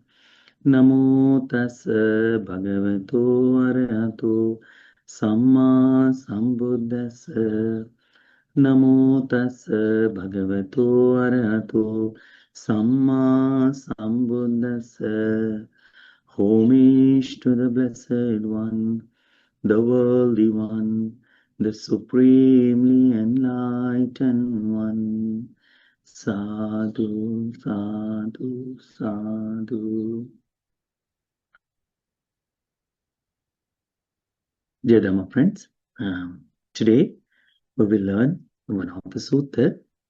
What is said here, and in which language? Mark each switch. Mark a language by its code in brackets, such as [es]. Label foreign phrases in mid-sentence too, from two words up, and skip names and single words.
[pi] Namo tassa bhagavato arahato samma sambuddhassa. Namo tassa bhagavato arahato samma sambuddhassa. [en] Homage to the Blessed One, the Worldly One, the Supremely Enlightened One. [pi] Sadhu, sadhu, sadhu. [en] Dear Dhamma friends, today we will learn one of the sutta.